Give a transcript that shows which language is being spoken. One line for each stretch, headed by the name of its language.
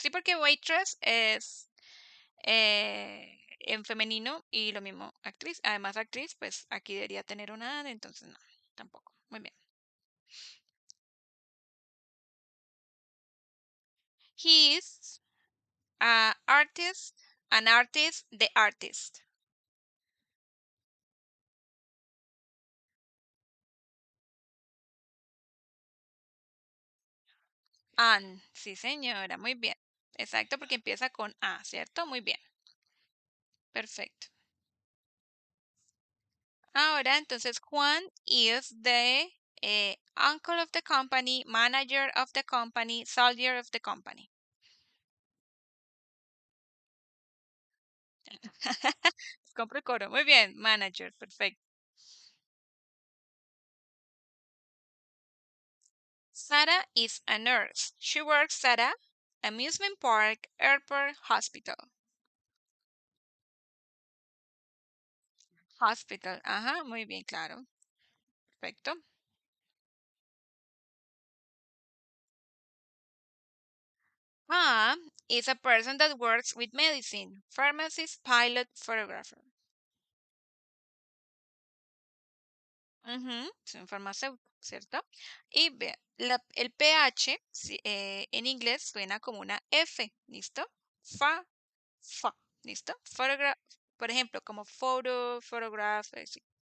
Spanish: Sí, porque waitress es en femenino y lo mismo actriz. Además, actriz, pues aquí debería tener una A, entonces no, tampoco. Muy bien.
English: He is artist, an artist, the artist.
Spanish: An, sí señora, muy bien. Exacto, porque empieza con A, ¿cierto? Muy bien, perfecto. Ahora, entonces,
English: Juan is the uncle of the company, manager of the company, soldier of the company.
Spanish: Compro el coro. Muy bien, manager, perfecto.
English: Sarah is a nurse. She works at a amusement park, airport, hospital.
Spanish: Hospital. Ajá, muy bien, claro. Perfecto.
English: A is a person that works with medicine. Pharmacist, pilot, photographer.
Spanish: Ujú, es un farmacéutico, ¿cierto? Y vea, el pH en inglés suena como una F, ¿listo? Fa, fa, ¿listo? Por ejemplo, como photo, photograph, sí.